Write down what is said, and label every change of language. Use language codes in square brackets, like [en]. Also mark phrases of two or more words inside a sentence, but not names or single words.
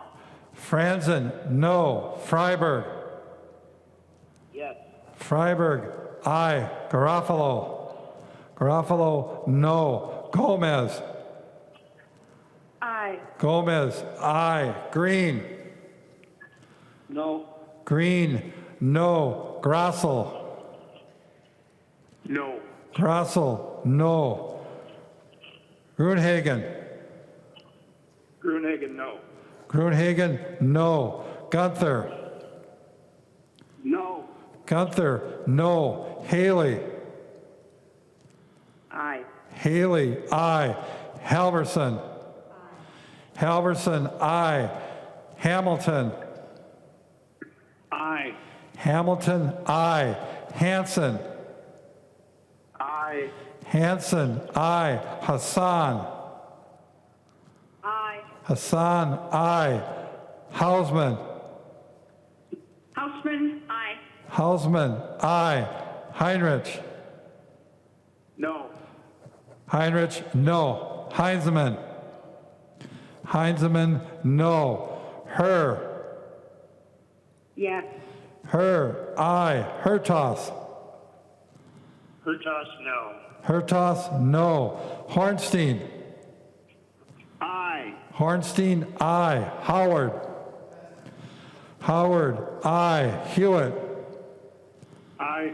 [en] Franzen, no. Freiberg. Yes. Freiberg, aye. Garofalo. Garofalo, no. Gomez. Aye. Gomez, aye. Green. No. Green, no. Grossel. No. Grossel, no. Grunhagen. Gruenhagen, no. Grunhagen, no. Gunther. No. Gunther, no. Haley. Aye. Haley, aye. Halverson. Halverson, aye. Hamilton. Aye. Hamilton, aye. Hanson. Aye. Hanson, aye. Hassan. Aye. Hassan, aye. Hausman. Hausman, aye. Hausman, aye. Heinrich. No. Heinrich, no. Heinzman. Heinzman, no. Her. Yes. Her, aye. Hertos. Hertos, no. Hertos, no. Hornstein. Aye. Hornstein, aye. Howard. Howard, aye. Hewitt. Aye.